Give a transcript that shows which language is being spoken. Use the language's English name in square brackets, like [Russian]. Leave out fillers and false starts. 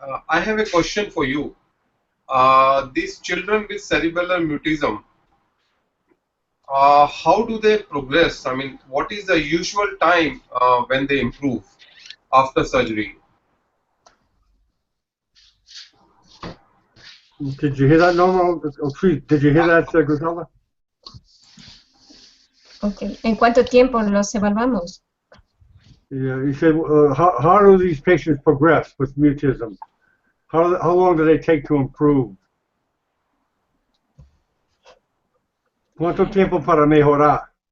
[English] I have a question for you. These children with cerebellar mutism, how do they progress? I mean, what is the usual time when they improve after surgery? Did you hear that, Norma? Did you hear that, Griselda? Okay. [Spanish] ¿En cuánto tiempo los evaluamos? [English] Yeah, you said, how do these patients progress with mutism? How long do they take to improve? [Spanish] ¿Cuánto tiempo para mejorar?